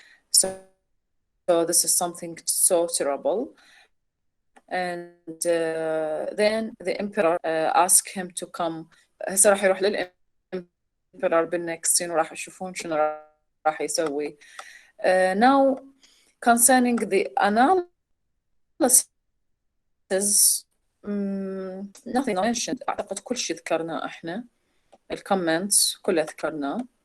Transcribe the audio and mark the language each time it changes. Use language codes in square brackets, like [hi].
[en] So this is something so terrible. And then the emperor asked him to come. [ar] هسه راح يروح للإمبرر بال [en] next scene [ar] وراح يشوفون شنو راح يسوي. [en] Now concerning the analysis, nothing mentioned. [ar] أعتقد كل شيء ذكرناه إحنا. الكومنتس كلها ذكرناه.